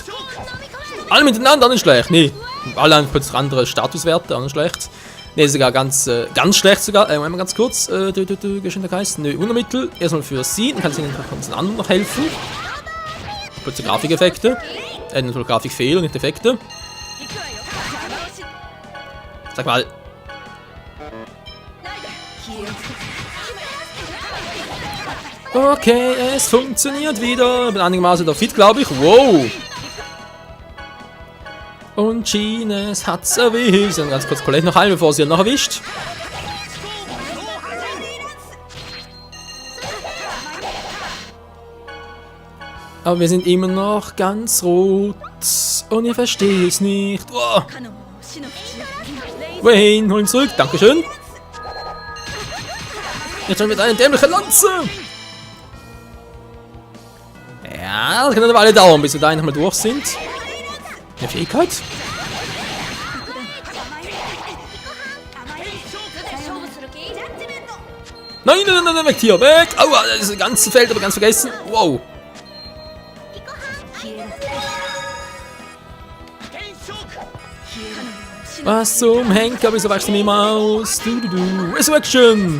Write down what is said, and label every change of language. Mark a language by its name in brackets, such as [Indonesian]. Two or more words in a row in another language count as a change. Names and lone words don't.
[German] Alle miteinander, nicht schlecht. Nee, alle haben plötzlich andere Statuswerte, auch nicht schlecht. Nee, sogar ganz schlecht sogar. Einmal ganz kurz. Geschwindigkeit. Nö, Wundermittel. Erstmal für sie, dann kann sie den anderen noch helfen. Kurze Grafikeffekte. Natürlich Grafikfehler, nicht Effekte. [Japanese] 行くわよ。邪魔をし [German] Sag mal. Okay, es funktioniert wieder. Bin einigermaßen wieder fit, glaube ich. Wow. Und Gines hat's erwischt. Dann ganz kurz Colette noch heilen, bevor sie ihn noch erwischt. Aber wir sind immer noch ganz rot. Und ich verstehe es nicht. Oh. [Japanese] かの者を死の淵へ。レイ [German] Wayne, hol ihn zurück. Dankeschön. Jetzt schon mit einer dämlichen Lanze. Ja, das kann dann aber alle dauern, bis wir da nochmal durch sind. Eine Fähigkeit? [Japanese] 勝負する気？ [German] Nein, nein, nein, nein, weg hier, weg! Aua, das ganze Feld aber ganz vergessen. Wow. Was zum Henker, wieso wachst du nicht mehr aus? Resurrection!